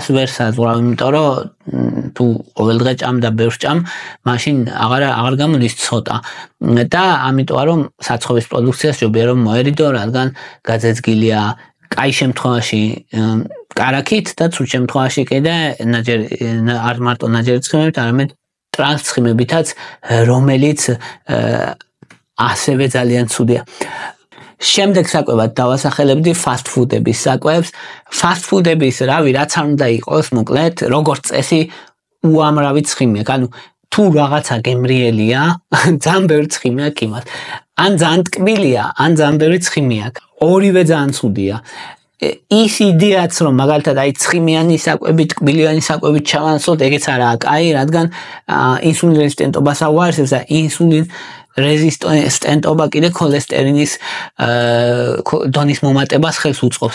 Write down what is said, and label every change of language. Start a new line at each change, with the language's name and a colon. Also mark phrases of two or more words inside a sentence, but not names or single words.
Georgian: ვერ საზღვრავ, იმიტომ რომ თუ ყოველდღე ჭამ და ბევრ ჭამ, მაშინ აღარ გამოდის ცოტა და ამიტომ რომ საცხობის პროდუქციას ჯობია რომ მოერიდო, რადგან გაძეძგილია კაი შემთხვევაში კარაქით და ცუდ შემთხვევაში კიდე არ მარტო ნაჯერი ცხიმებით, არამედ ტრანსცხიმებითაც, რომელიც ასევე ძალიან ცუდია. შემდეგ საკვებად დავასახელებდი
English: fast food-
Georgian: ების საკვებს.
English: Fast food-
Georgian: ების რაც არ უნდა იყოს, მოკლედ, როგორც წესი, უამრავი ცხიმი აქვს. ანუ თუ რაღაცა გემრიელია, ძალიან ბევრი ცხიმი აქვს იმას. ან ძალიან ტკბილია, ან ძალიან ბევრი ცხიმი აქვს. ორივე ძალიან ცუდია. ის იდეაც რომ მაგალითად აი ცხიმიანი საკვები, ტკბილიანი საკვები ჩავანაცვლოთ, ეგეც არაა კაი, რადგან ინსულინ რეზისტენტობას აუარესებს და ინსულინ რეზისტენტობა კიდე ქოლესტერინის დონის მომატებას ხელს უწყობს.